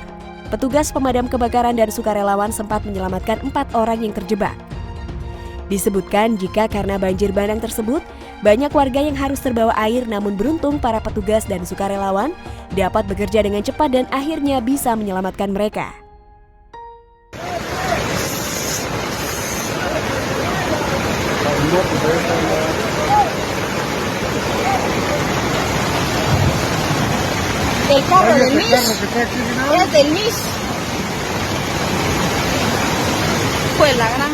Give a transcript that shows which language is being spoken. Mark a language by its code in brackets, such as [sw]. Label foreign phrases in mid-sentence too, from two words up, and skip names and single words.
[id] Petugas pemadam kebakaran dan sukarelawan sempat menyelamatkan 4 orang yang terjebak. Disebutkan jika karena banjir bandang tersebut, banyak warga yang harus terbawa air, namun beruntung para petugas dan sukarelawan dapat bekerja dengan cepat dan akhirnya bisa menyelamatkan mereka. [es] El carro del MIS es del MIS. Pues la gran.